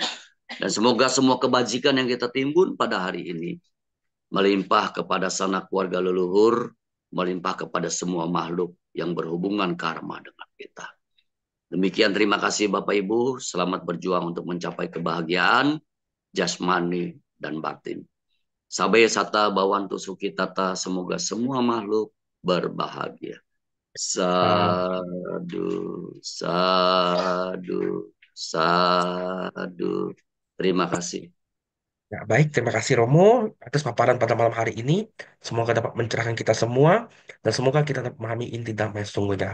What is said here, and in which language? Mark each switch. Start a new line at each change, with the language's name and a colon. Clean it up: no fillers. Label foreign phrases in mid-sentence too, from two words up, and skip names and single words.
Indonesian: Dan semoga semua kebajikan yang kita timbun pada hari ini melimpah kepada sanak keluarga leluhur, melimpah kepada semua makhluk yang berhubungan karma dengan kita. Demikian, terima kasih Bapak Ibu, selamat berjuang untuk mencapai kebahagiaan jasmani dan batin.
Pali: Sabe sata bawantu suki tata,
Indonesian: semoga semua makhluk berbahagia.
Pali: Sadu, sadu, sadu.
Indonesian: Terima kasih. Ya, baik, terima kasih Romo atas paparan pada malam hari ini. Semoga dapat mencerahkan kita semua dan semoga kita dapat memahami inti Dhamma yang sesungguhnya.